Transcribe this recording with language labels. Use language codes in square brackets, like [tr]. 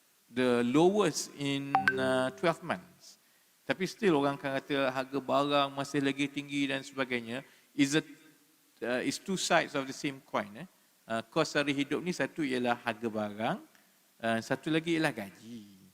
[en] The lowest in 12 months. [ms] Tapi still orang akan kata harga barang masih lagi tinggi dan sebagainya. [en] Is two sides of the same coin. [ms] Kos sara hidup ni satu ialah harga barang, satu lagi ialah gaji.